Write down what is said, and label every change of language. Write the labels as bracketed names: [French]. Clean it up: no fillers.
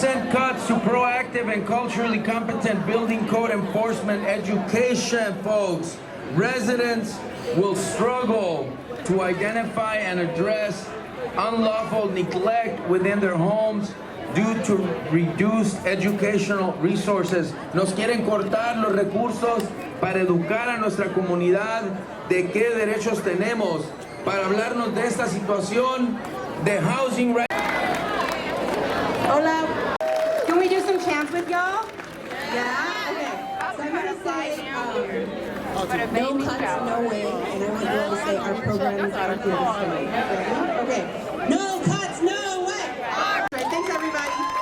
[English] Cuts to proactive and culturally competent building code enforcement education, folks. Residents will struggle to identify and address unlawful neglect within their homes due to reduced educational resources. [Spanish] Nos quieren cortar los recursos para educar a nuestra comunidad de qué derechos tenemos, para hablarnos de esta situación de housing rights. Hola. [English] Can we do some chants with y'all? Yeah? Okay. So I'm going to say, no cuts, no way. And I want you all to say our programs are here to stay. Okay. No cuts, no way. All right. Thanks, everybody.